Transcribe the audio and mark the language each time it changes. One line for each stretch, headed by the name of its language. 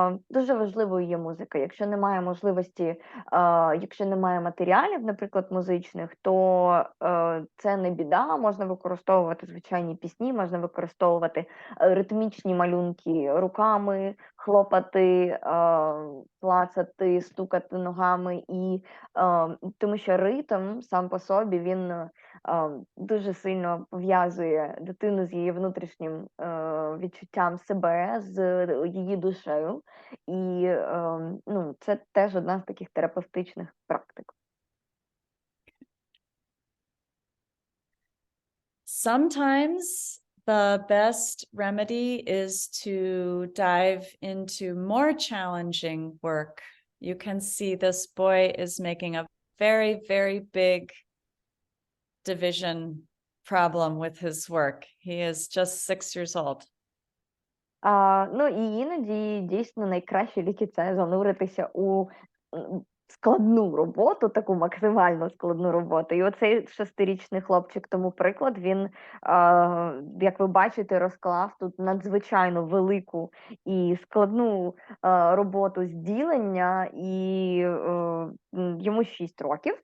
Ukrainian: Дуже важливою є музика. Якщо немає можливості, якщо немає матеріалів, наприклад, музичних, то це не біда, можна використовувати звичайні пісні, можна використовувати ритмічні малюнки руками, хлопати, клацати, стукати ногами, і тому що ритм сам по собі, він дуже сильно пов'язує дитину з її внутрішнім відчуттям себе, з її душею, і ну, це теж одна з таких терапевтичних практик.
English: Sometimes the best remedy is to dive into more challenging work. You can see this boy is making a very, very big division problem with his work. He is just 6 years old.
Ukrainian: Ну і іноді дійсно найкращі ліки – це зануритися у складну роботу, таку максимально складну роботу. І оцей 6-річний хлопчик, тому приклад, він, як ви бачите, розклав тут надзвичайно велику і складну роботу з ділення, і йому 6 років.